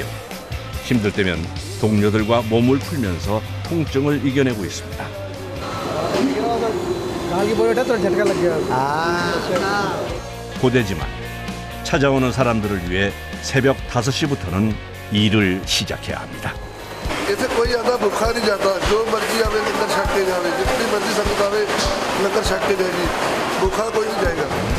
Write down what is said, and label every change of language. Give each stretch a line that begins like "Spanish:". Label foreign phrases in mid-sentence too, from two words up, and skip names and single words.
Korean: 힘들 때면 동료들과 몸을 풀면서 통증을 이겨내고 있습니다. 고되지만 찾아오는 사람들을 위해 새벽 5시부터는 일을 시작해야 합니다.
Hindi: इसे कोई ज़्यादा भूखा नहीं जाता, जो
Punjabi: ਮਰਜ਼ੀ ਆਵੇ ਲੰਗਰ ਛਕ ਕੇ ਜਾਵੇ,
Hindi: जितनी मर्जी संगत आवे लंगर छक के जाएगी, भूखा कोई नहीं जाएगा।